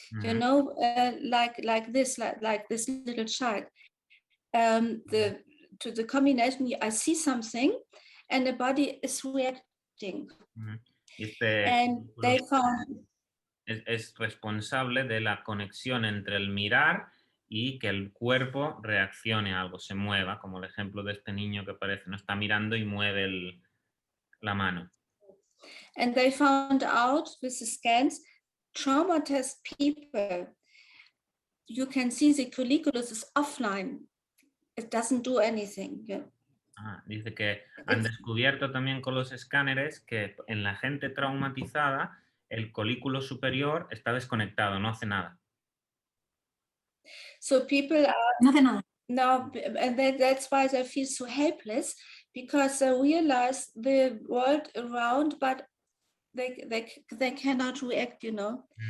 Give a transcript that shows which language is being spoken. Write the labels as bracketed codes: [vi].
[en] You know, like this little child. To the combination, I see something and the body is reacting. And they found [es] es responsable de la conexión entre el mirar y que el cuerpo reaccione a algo, se mueva, como el ejemplo de este niño que parece no está mirando y mueve la mano. [en] And they found out with the scans, traumatized people, you can see the colliculus is offline. It doesn't do anything. Yeah. [es] Dice que han descubierto también con los escáneres que en la gente traumatizada el colículo superior está desconectado, no hace nada. [en] So people are [es] no hace nada. [en] No, and that's why they feel so helpless, because they realize the world around, but they cannot react, you know.